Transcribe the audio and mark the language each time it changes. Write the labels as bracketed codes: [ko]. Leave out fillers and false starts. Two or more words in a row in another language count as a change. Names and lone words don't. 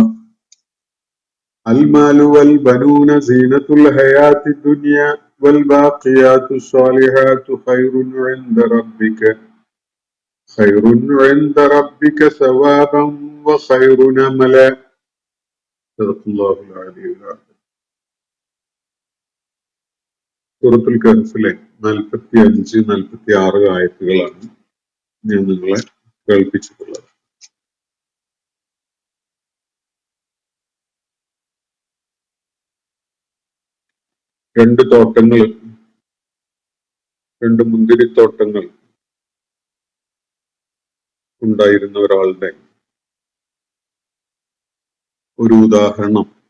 [ar] المال والبنون زينة الحياة الدنيا والباقيات الصالحات خير عند ربك ثوابا وخير أملا. صدق الله العلي العظيم. [ml] സൂറത്തുൽ കഹ്ഫിലെ 45-46 ആയത്തുകളാണ് ഞാൻ നിങ്ങളെ കേൾപ്പിച്ചിട്ടുള്ളത്. രണ്ട് മുന്തിരിത്തോട്ടങ്ങൾ ഉണ്ടായിരുന്ന ഒരാളുടെ ഒരു ഉദാഹരണം